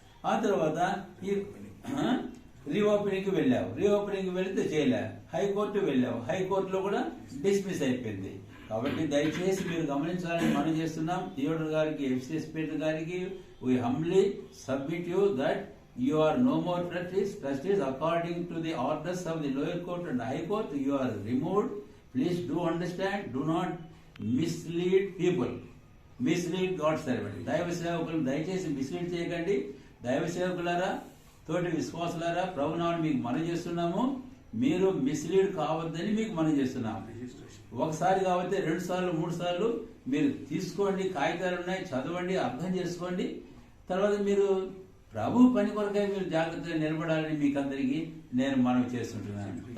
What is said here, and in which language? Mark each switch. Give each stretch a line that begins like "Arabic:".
Telugu: ఆ తర్వాత ఈ రీఓపెనింగ్ వెళ్ళావు, రీఓపెనింగ్ వెళితే చేయలే. హైకోర్టు వెళ్ళావు, హైకోర్టులో కూడా డిస్మిస్ అయిపోయింది. కాబట్టి దయచేసి మీరు గమనించాలని మనం చేస్తున్నాం. థియోడర్ గారికి, ఎఫ్సిఎస్ పీటర్ గారికి,
English: We humbly submit you that you are no more trustees according to the orders of the lower court and high court. You are removed. Please do understand, do not mislead people, mislead God's servant.
Telugu: దైవ సేవకులను దయచేసి mislead చేయకండి. దైవ సేవకులారా, తోటి విశ్వాసులారా, ప్రభునామమున మీకు మనం చేస్తున్నాము, మీరు మిస్లీడ్ కావద్దని మీకు మనం చేస్తున్నాము. ఒకసారి కాబట్టి 2 సార్లు 3 సార్లు మీరు తీసుకోండి, కాగితాలు ఉన్నాయి, చదవండి, అర్థం చేసుకోండి. తర్వాత మీరు ప్రభు పని కొరకై మీరు జాగ్రత్తగా నిలబడాలని మీకు అందరికీ నేను మనవి చేస్తుంటున్నాను.